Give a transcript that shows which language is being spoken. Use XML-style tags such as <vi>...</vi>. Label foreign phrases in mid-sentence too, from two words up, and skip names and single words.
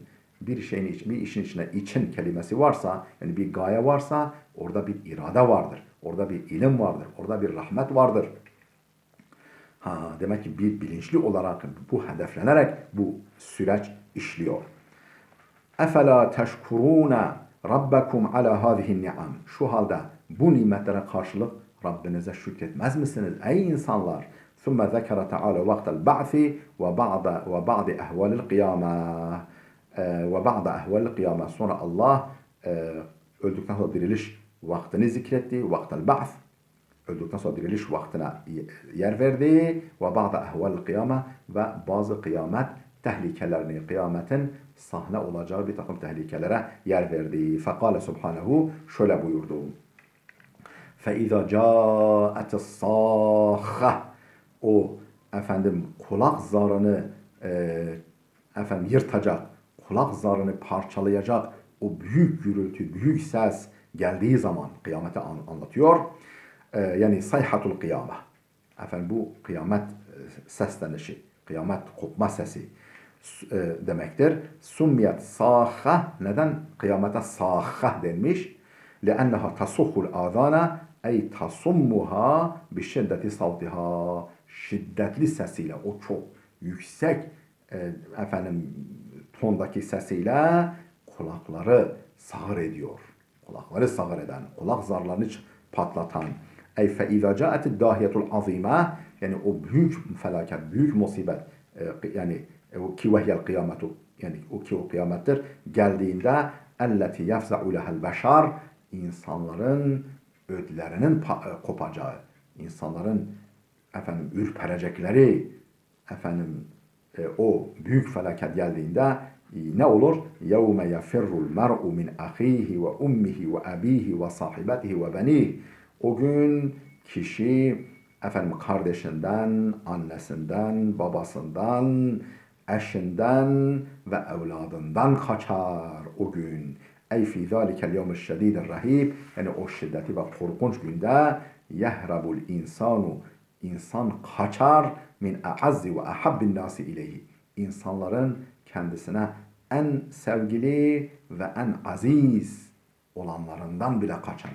<tr>Bir işin içine için kelimesi varsa, yani bir gaye varsa, orada bir irade vardır. Orada bir ilim vardır. Orada bir rahmet vardır. Demek ki bir bilinçli olarak bu hedeflenerek bu süreç işliyor.</tr> <ar>أفلا تشكرون ربكم على هذه النعم.</ar> <tr>Şu halde bu nimetlere karşılık Rabbinize şükretmez misiniz ey insanlar?</tr> <ar>ثم ذكر تعالى وقت البعث وبعض أهوال القيامة وبعض أهوال القيامة.</ar> <tr>Sonra Allah öldükten sonra diriliş vaktini zikretti.</tr> <ar>وقت البعث.</ar> <tr>Öldükten sonra diriliş vaktine yer verdi.</tr> <ar>وبعض أهوال القيامة,</ar> <tr>ve bazı kıyamet tehlikelerini, kıyametin sahne olacağı bir takım tehlikelere yer verdi.</tr> <ar>فقال سبحانه,</ar> <tr>şöyle buyurdu.</tr> <ar>فَاِذَا جَاءَتِ الصَّاخَّةِ,</ar> <tr>o efendim kulak zarını yırtacak, kulak zarını parçalayacak o büyük gürültü, büyük ses geldiği zaman kıyameti anlatıyor. Yani</tr> <ar>صيحة القيامة.</ar> <tr>Efendim bu kıyamet seslenişi, kıyamet kopma sesi. demektir.</tr> <ar>سميت الصاخة,</ar> <tr>neden kıyamete sâhha denmiş?</tr> <ar>لأنها تصخ الآذان أي تصمها بشدة صوتها,</ar> <tr>şiddetli sesiyle, o çok yüksek tondaki sesiyle kulakları sağır ediyor. Kulakları sağır eden, kulak zarlarını patlatan.</tr> <ar>أي فإذا جاءت الداهية العظيمة,</ar> <tr>yani o büyük felaket, büyük musibet, yani o ki</tr> <ar>وهي القيامة,</ar> <tr>yani o ki o kıyamettir, geldiğinde</tr> <ar>التي يفزع لها البشر,</ar> <tr>insanların ödlerinin kopacağı, insanların ürperecekleri, o büyük felaket geldiğinde ne olur?</tr> <ar>يَوْمَ يَفِرُّ الْمَرْءُ مِنْ أَخِيهِ وَأُمِّهِ وَأَب۪يهِ وَصَاحِبَتِهِ وَبَن۪يهِ.</ar> <tr>O gün kişi kardeşinden, annesinden, babasından, eşinden ve evladından kaçar o gün.</tr> <ar>أي في ذلك اليوم الشديد الرهيب,</ar> <tr>yani o şiddeti ve korkunç günde</tr> <ar>يهرب الإنسان,</ar> <tr>insan kaçar</tr> <ar>من أعز وأحب الناس إليه,</ar> <tr>insanların kendisine en sevgili ve en aziz olanlarından bile kaçar.</tr>